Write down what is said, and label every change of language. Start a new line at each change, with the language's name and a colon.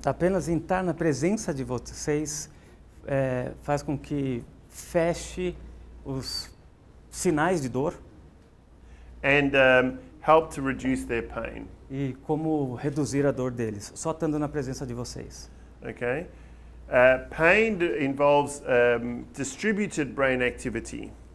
Portuguese: Apenas estar na presença de vocês faz com que feche os sinais de dor.
English: And help to reduce their pain.
Portuguese: E como reduzir a dor deles, só estando na presença de vocês.
English: Okay. Pain involves distributed brain activity.